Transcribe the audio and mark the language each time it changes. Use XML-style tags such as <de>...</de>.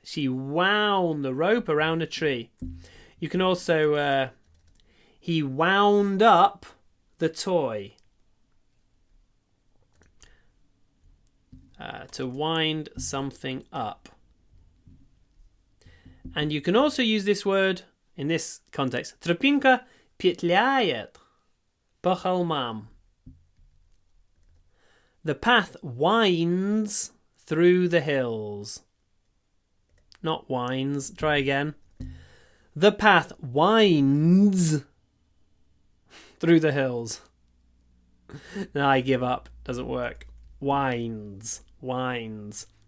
<en>She wound the rope around a tree. You can also, he wound up the toy. To wind something up. And you can also use this word in this context.</en> <ru>Тропинка петляет по холмам.</ru> <en>The path winds through the hills. Not winds. Try again. The path winds through the hills. No, I give up. Doesn't work. Winds. Winds.</en>